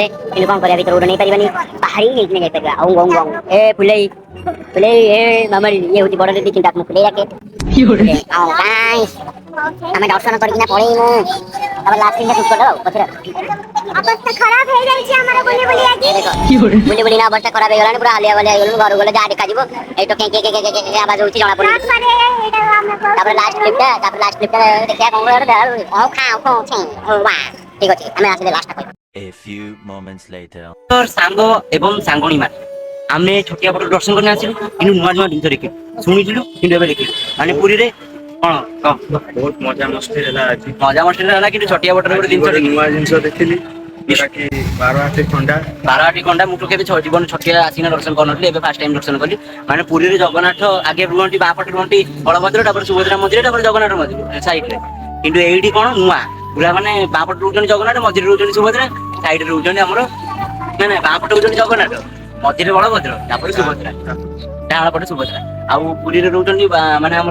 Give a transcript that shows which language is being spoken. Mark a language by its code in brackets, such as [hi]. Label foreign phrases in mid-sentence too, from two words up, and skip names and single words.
[or] କିନ୍ତୁ କଣ କରିବା ଭିତରକୁ ନେଇପାରିବାନି ବାହାରେ ହିଁ ନେଇକିନା ଯାଇପାରିବା ଆଉ ଗଙ୍ଗ ଗଙ୍ଗ ଏ ଫୁଲେଇ ଫୁଲେଇ ଏ ମାମାରି ଇଏ ହଉଛି ବଡ ଦିଦି ଚିନ୍ତା ଫୁଲେଇ ଡାକେ ଆଉ ଗାଇସ୍ ଆମେ ଦର୍ଶନ କରିକିନା ପଳେଇମୁ ତାପରେ ଲାଷ୍ଟ ଦିନ ସୁସ୍ଥ ଆଉ ପଛରେ ଅବସ୍ଥା ଖରାପ ହେଇଯାଇଛି ଆମର ବୁଲି ବୁଲି ଆଜି ବୁଲି ବୁଲି ନା ଅବସ୍ଥା ଖରାପ ହେଇଗଲାଣି ପୁରା ହାଲିଆ ବାଲିଆ ହେଇଗଲୁ ଘରକୁ ଗଲେ ଯାହା ଦେଖାଯିବ ଏଇ ତ କେଁ ଆବାଜ ହଉଛି ଜଣା ପଡୁନି ତାପରେ ଲାଷ୍ଟ କ୍ଲିପଟା ଦେଖିବା କଣ ଠିକ ଅଛି ଆମେ ଆସିଲେ ଲାଷ୍ଟ କହିବା [en] A few moments later. [or] ସାଙ୍ଗ ଏବଂ ସାଙ୍ଗଣୀ ମାନେ ଆମେ ଛତିଆ ବଟ ଦର୍ଶନ କରି ଆସିଲୁ କିନ୍ତୁ ନୂଆ ନୂଆ ଜିନିଷ ଦେଖିଲୁ ଶୁଣିଥିଲୁ କିନ୍ତୁ ଏବେ ଦେଖିଲୁ ମାନେ ପୁରୀରେ କଣ ବହୁତ ମଜା ମସ୍ତି ହେଲା ଆଜି ମଜା ମସ୍ତି ହେଲା କିନ୍ତୁ ଛତିଆ ବଟରେ ଗୋଟେ ଜିନିଷ ଦେଖିଲି ନୂଆ ଜିନିଷ ଦେଖିଲି ଯୋଉଟାକି 12 ଖଣ୍ଡା 12ଟି ଖଣ୍ଡା ମୁଁ ତ କେବେ ଜୀବନ ଛତିଆ ଆସିକିନା ଦର୍ଶନ କରିନଥିଲି ଏବେ [en] first time [or] ଦର୍ଶନ କଲି ମାନେ ପୁରୀରେ ଜଗନ୍ନାଥ ଆଗେ ରୁହନ୍ତି ବାପଟେ ରୁହନ୍ତି ବଳଭଦ୍ର ତାପରେ ସୁଭଦ୍ରା ମନ୍ଦିର ତାପରେ ଜଗନ୍ନାଥ ମନ୍ଦିର ସାଇଡରେ କିନ୍ତୁ ଏଇଠି କଣ ନୂଆ ପୁରା ମାନେ ବାପଟେ ରହୁଛନ୍ତି ଜଗନ୍ନାଥ ମଝିରେ ରହୁଛନ୍ତି ସୁଭଦ୍ରା ସାଇଡରେ ରହୁଛନ୍ତି ଆମର ନା ବାପଟେ ରହୁଛନ୍ତି ଜଗନ୍ନାଥ ମଝିରେ ବଳଭଦ୍ର ତାପରେ ସୁଭଦ୍ରା ଡାହାଣ ପଟେ ସୁଭଦ୍ରା ଆଉ ପୁରୀରେ ରହୁଛନ୍ତି ମାନେ ଆମର